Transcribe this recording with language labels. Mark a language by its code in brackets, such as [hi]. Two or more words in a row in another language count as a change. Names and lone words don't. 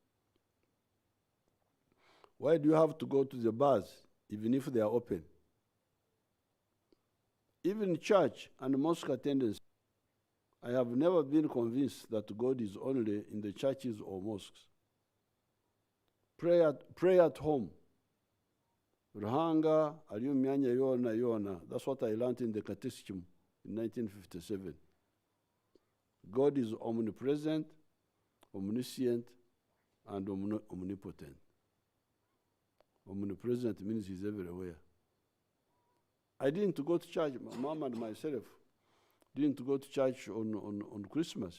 [en] Why do you have to go to the bars, even if they are open? Even church and mosque attendance, I have never been convinced that God is only in the churches or mosques. Pray at home [nyn] Ruhanga, ariyo myanya yona. [en] That's what I learned in the catechism in 1957. God is omnipresent, omniscient, and omnipotent. Omnipresent means he's everywhere. I didn't go to church, my mom and myself didn't go to church on Christmas.